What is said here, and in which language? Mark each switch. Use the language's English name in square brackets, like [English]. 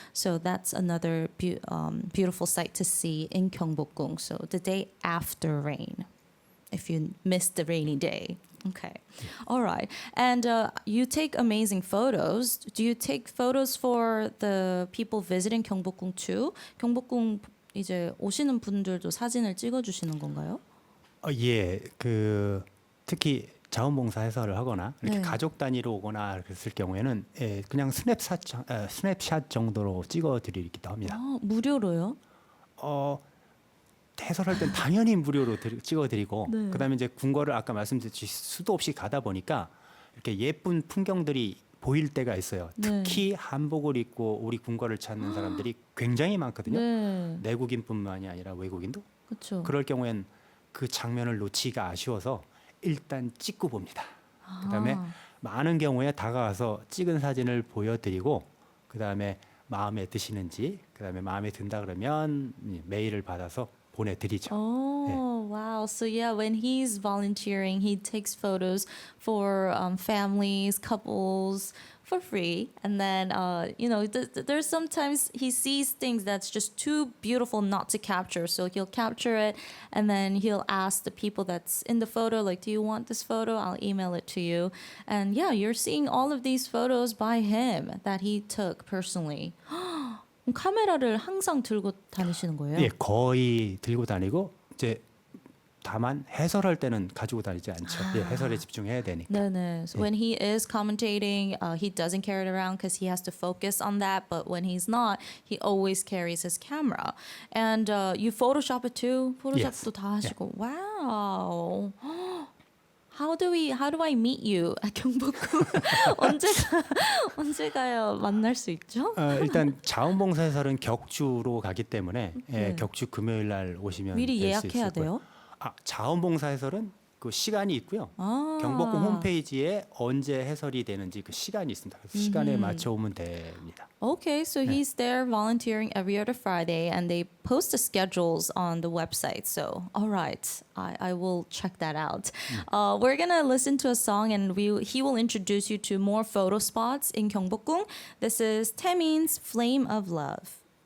[English] So that's another beautiful sight to see in Gyeongbokgung. So the day after rain, if you missed the rainy day. Okay. All right. And you take amazing photos. Do you take photos for the people visiting Gyeongbokgung too? [Korean] 경복궁 이제 오시는 분들도 사진을 찍어 주시는 건가요? 예, 특히 자원봉사 해설을 하거나 이렇게 네. 가족 단위로 오거나 그랬을 경우에는 그냥 스냅샷 정도로 찍어드리기도 합니다. 무료로요? 해설할 땐 당연히 무료로 찍어드리고 네. 그다음에 이제 궁궐을 아까 말씀드렸듯이 수도 없이 가다 보니까 이렇게 예쁜 풍경들이 보일 때가 있어요. 네. 특히 한복을 입고 우리 궁궐을 찾는 사람들이 굉장히 많거든요. 네. 내국인뿐만이 아니라 외국인도. 그렇죠. 그럴 경우엔 그 장면을 놓치기가 아쉬워서 일단 찍고 봅니다. 그다음에 많은 경우에 다가가서 찍은 사진을 보여드리고 그다음에 마음에 드시는지 그다음에 마음에 든다 그러면 메일을 받아서 보내드리죠. [English] Oh, wow. So, yeah, when he's volunteering, he takes photos for families, couples for free. And then, there's sometimes he sees things that's just too beautiful not to capture. So, he'll capture it and then he'll ask the people that's in the photo, like, do you want this photo? I'll email it to you. And yeah, you're seeing all of these photos by him that he took personally. [Korean] 카메라를 항상 들고 다니시는 거예요? 예, 거의 들고 다니고 이제 다만 해설할 때는 가지고 다니지 않죠. 예, 해설에 집중해야 되니까. 네네. [English] So when he is commentating, he doesn't carry it around because he has to focus on that. But when he's not, he always carries his camera. And you Photoshop it too? [Korean] Photoshop도 다 하시고. [English] Wow. How do I meet you at 경복궁? [Korean] 언제가요 만날 수 있죠? 일단 자원봉사 해설은 격주로 가기 때문에 네. 격주 금요일 날 오시면 미리 뵐수 예약해야 있을 거예요. 돼요? 자원봉사 해설은 그 시간이 있고요. 경복궁 홈페이지에 언제 해설이 되는지 그 시간이 있습니다. 그래서 시간에 맞춰 오면 됩니다. [English] Okay, so he's there volunteering every other Friday, and they post the schedules on the website. So, all right, I will check that out. We're gonna listen to a song, and he will introduce you to more photo spots in Gyeongbokgung. This is Taemin's "Flame of Love."